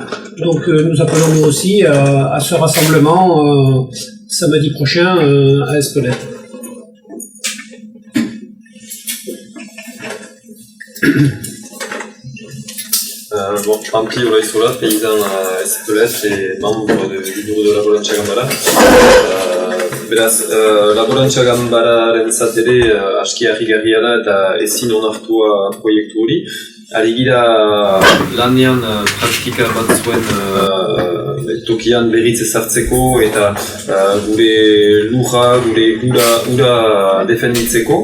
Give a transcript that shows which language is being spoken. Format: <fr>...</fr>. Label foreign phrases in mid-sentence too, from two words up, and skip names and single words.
<fr>Donc nous appelons nous aussi à ce rassemblement samedi prochain à Espelette. Bon, Pampi Olaizola, paysan à Espelette et membre du bureau de la Laborantza Ganbara.</fr> <eu>Beraz, Laborantza Ganbararen ere aski harrigarria da eta ezin onartua proiektu hori. Ari gira lanean praktika bat zuen tokian berriz ezartzeko eta gure lurra, gure ura defenditzeko.</eu>